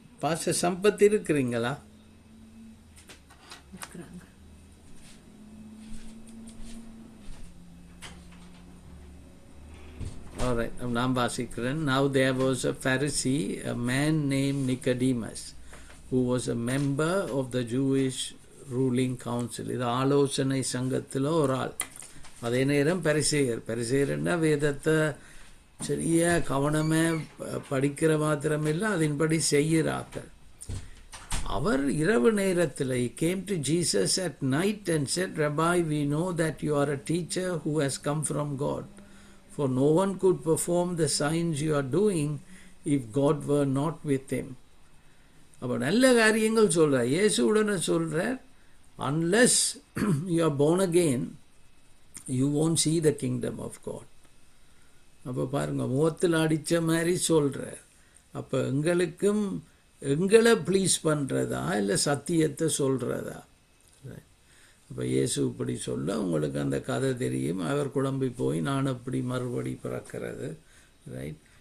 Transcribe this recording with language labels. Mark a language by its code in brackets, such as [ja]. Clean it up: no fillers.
[ta] Pastor Sampath இருக்கிறீங்களா? All right, நான் வாசிக்கிறேன். [en] Now there was a Pharisee, a man named Nicodemus, who was a member of the Jewish ruling council. [ta] இது ஆலோசனை சங்கத்தில் ஒரு ஆள். அதே நேரம் பரிசேயர். பரிசேயர்னா வேதத்தை சரியாக கவனமாக படிக்கிற மாத்திரமில்லை, அதன்படி செய்கிறார்கள். அவர் இரவு நேரத்தில் [en] he came to Jesus at night and said, Rabbi, we know that you are a teacher who has come from God. For no one could perform the signs you are doing if God were not with him. [ta] அப்போ நல்ல காரியங்கள் சொல்கிறார். இயேசு உடனே சொல்கிறார், [en] unless you are born again, you won't see the kingdom of God. [ta] அப்போ பாருங்க, முகத்தில் அடித்த மாதிரி சொல்கிறார். அப்போ எங்களுக்கும் எங்களை ப்ளீஸ் பண்ணுறதா இல்லை சத்தியத்தை சொல்கிறதா? அப்போ இயேசு இப்படி சொல்ல உங்களுக்கு அந்த கதை தெரியும். அவர் குழம்பி போய் நான் அப்படி மறுபடி பிறக்கிறது. ரைட்.